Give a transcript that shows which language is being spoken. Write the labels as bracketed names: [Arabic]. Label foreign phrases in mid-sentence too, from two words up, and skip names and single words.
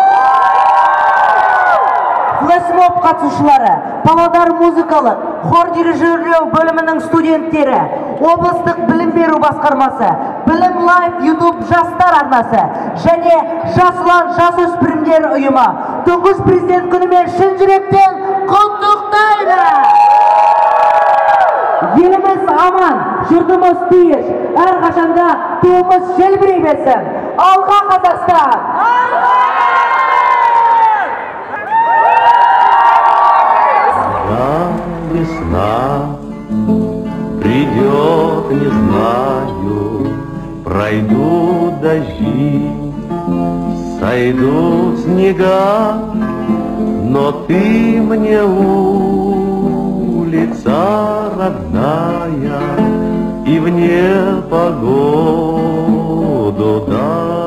[Kazakh] Флешмоб қатысушылары, Павлодар музыкалық хор дирижерлеу бөлімінің студенттері, облыстық білім беру басқармасы, Білім Лайф YouTube жастар арнасы және Жасұлан жасөспірімдер ұйымы тұңғыш президент күнімен шын жүректен құттықтайды. Еліміз аман, жұртымыз тиіш, әрқашанда туымыз желбірей берсін. Алға Қазақстан! [Russian] Весна придет, не знаю, пройдут дожди, сойдут снега, но ты мне улица родная, и в непогоду да.